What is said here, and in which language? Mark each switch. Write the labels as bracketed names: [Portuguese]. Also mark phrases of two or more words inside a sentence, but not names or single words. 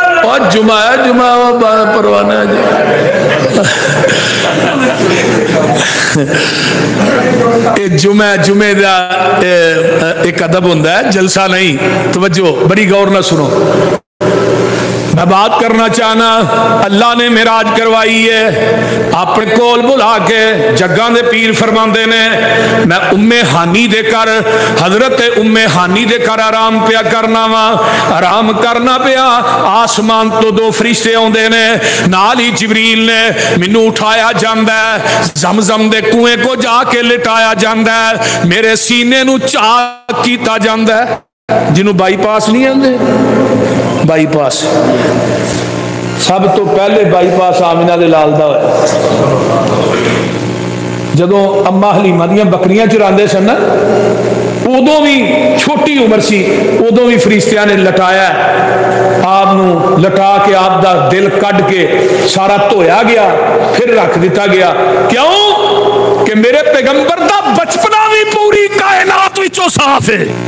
[Punjabi] جمعہ پروانہ جمعے دا ایک ادب ہوتا ہے، جلسہ نہیں، توجہ بڑی غور نہ سنو، میں بات کرنا چاہنا، اللہ نے معراج کروائی ہے اپنے کول بلا کے، جگاں دے پیر فرماندے نے میں ام ہانی دے کر، حضرت ام ہانی دے کر آرام پیا کرنا وا، آرام کرنا پیا، آسمان تو دو فرشتے آندے نے، نال ہی جبریل نے مینوں اٹھایا جاندا ہے، زمزم دے کنویں کو جا کے لٹایا جاندا ہے، میرے سینے نو چاک کیتا جاندا ہے، جنوں بائی پاس نہیں آندے، بائی پاس سب تو پہلے بائی پاس آمنہ دے لال دا ہوئے، جدوں اما حلیمہ دیاں بکریاں چراندے سن نا، ادوں بھی چھوٹی عمر سی، ادوں بھی فرشتیاں نے لٹایا، آپ نو لٹا کے آپ دا دل کڈ کے سارا دھویا گیا، پھر رکھ دیتا گیا، کیوں کہ میرے پیغمبر دا بچپنا بھی پوری کائنات وچوں صاف ہے،